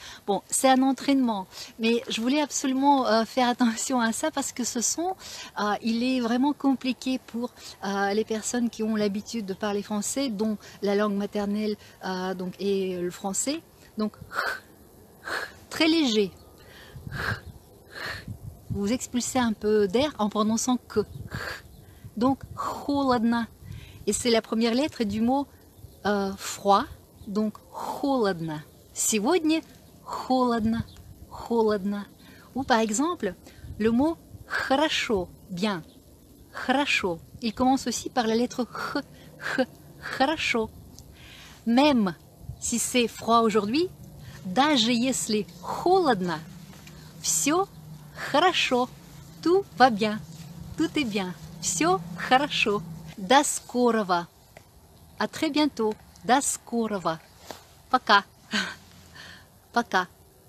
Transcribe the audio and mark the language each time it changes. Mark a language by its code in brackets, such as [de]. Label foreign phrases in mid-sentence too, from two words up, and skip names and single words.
[fr] Bon, c'est un entraînement, mais je voulais absolument faire attention à ça parce que ce son, il est vraiment compliqué pour les personnes qui ont l'habitude de parler français, dont la langue maternelle donc, est le français. Donc, très léger. Vous expulsez un peu d'air en prononçant que. Donc, холодно. Et c'est la première lettre du mot froid. Donc, [ru] холодно. Сегодня холодно, холодно. [fr] Ou par exemple, le mot хорошо, bien. [ru] Хорошо. [fr] Il commence aussi par la lettre ch. Хорошо. Même si c'est froid aujourd'hui, [ru] даже если холодно, все хорошо. [fr] Tout va bien. Tout est bien. [ru] Все хорошо. До скорого. [fr] À très bientôt. [ru] До скорого. Пока. Пока.